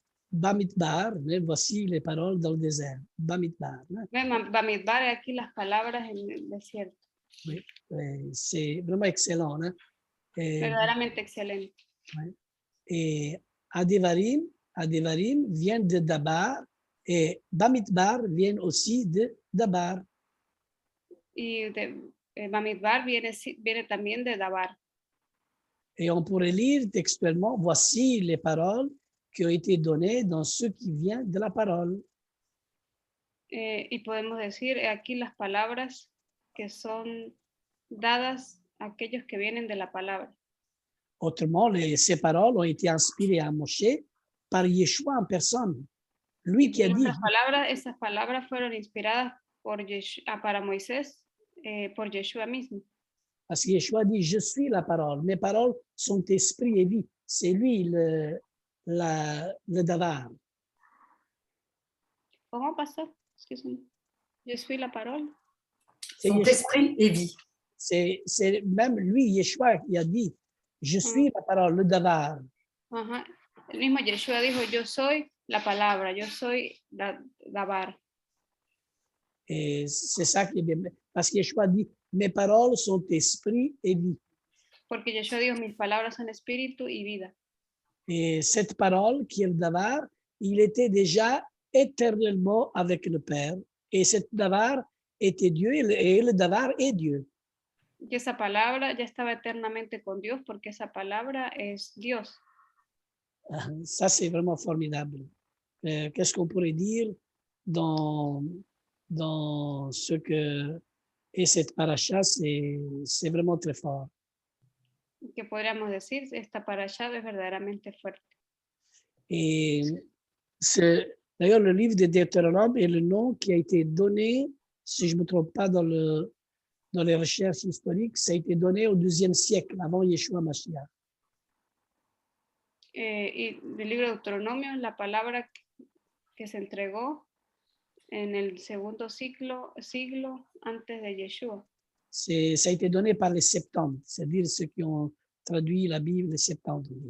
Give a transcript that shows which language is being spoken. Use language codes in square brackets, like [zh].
[fr] Bamidbar, mais voici les paroles dans le désert. Bamidbar. Hein? [es] Bamidbar es aquí las palabras en el desierto. [fr] Oui, c'est vraiment excellent. Hein? [es] Verdaderamente excelente. [fr] Ouais. Et Adevarim vient de Dabar et Bamidbar vient aussi de Dabar. [es] Y Bamidbar viene también de Dabar. [fr] Et on pourrait lire textuellement, voici les paroles qui ont été données dans ce qui vient de la parole. [es] Y podemos decir aquí las palabras que son dadas a aquellos que vienen de la palabra. [fr] Autrement, ces paroles ont été inspirées à Moshe par Yeshua en personne. Lui qui a dit. [es] Esas palabras fueron inspiradas para Moisés por Yeshua mismo. [fr] Parce que Yeshua dit, je suis la parole. Mes paroles sont esprit et vie. C'est lui le davar. [es] ¿Cómo pasó? [fr] Excuse-moi. Je suis la parole. Son esprit et vie. C'est même lui, Yeshua, qui a dit, je suis la parole, le davar. [es] El mismo Yeshua dijo, yo soy la palabra, yo soy davar. [fr] Et c'est ça qui est bien. Parce que Yeshua dit, mes paroles sont esprit et vie. [es] Porque Yeshua dijo, mis palabras son espíritu y vida. [fr] Et cette parole qui est le davar, il était déjà éternellement avec le Père. Et cette davar était Dieu et le davar est Dieu. [es] Y esa palabra ya estaba eternamente con Dios porque esa palabra es Dios. [fr] Ça, c'est vraiment formidable. Qu'est-ce qu'on pourrait dire dans ce que est cette paracha? C'est vraiment très fort. [es] ¿Qué podríamos decir? Esta parasha es verdaderamente fuerte. [fr] Et d'ailleurs, le livre de Deutéronome est le nom qui a été donné, si je ne me trompe pas, dans le dans les recherches historiques, ça a été donné au IIe siècle, avant Yeshua Mashiach. [es] Y del libro de Deuteronomio, la palabra que se entregó en el segundo siglo antes de Yeshua. [fr] Ça a été donné par les Septante, c'est-à-dire ceux qui ont traduit la Bible, les Septante.